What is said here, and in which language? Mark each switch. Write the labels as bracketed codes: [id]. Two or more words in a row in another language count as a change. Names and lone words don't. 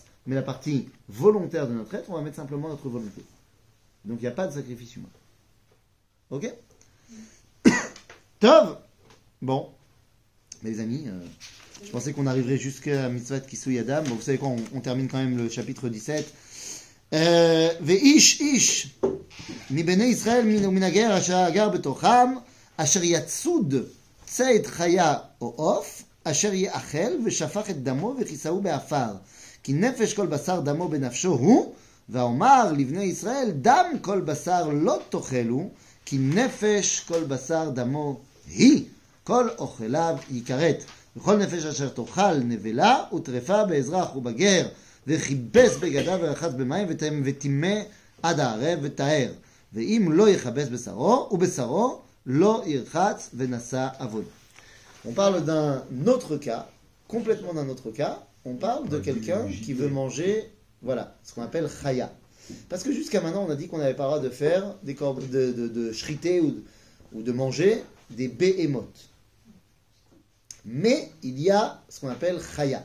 [fr] Mais la partie volontaire de notre être, on va mettre simplement notre volonté. Donc, il n'y a pas de sacrifice humain. Ok? Tov! Bon. Mais les amis, je pensais qu'on arriverait jusqu'à [he] מצוות כיסוי אדם. [fr] Bon, vous savez quoi, on termine quand même le chapitre 17. [he] ואיש איש מבני ישראל מן הגר אשר גר בתוכם אשר יצוד ציד חיה או עוף אשר יאכל ושפך את דמו וכיסהו באפר כי נפש כל בשר דמו בנפשו הוא ואומר לבני ישראל דם כל בשר לא תאכלו כי נפש כל בשר דמו היא כל אוכליו יכרת וכל נפש אשר תאכל נבלה וטרפה באזרח ובגר וכיבס בגדיו ורחץ במים וטימא עד הערב וטהר. ואם לא יכבס בשרו, ובשרו לא ירחץ ונשא עבוד. [fr] On parle d'un autre cas, complètement d'un autre cas. On parle de quelqu'un qui veut manger, voilà, ce qu'on appelle chaya. Parce que jusqu'à maintenant, on a dit qu'on n'avait pas le droit de faire de shriter ou de manger des behemoth. Mais il y a ce qu'on appelle chaya.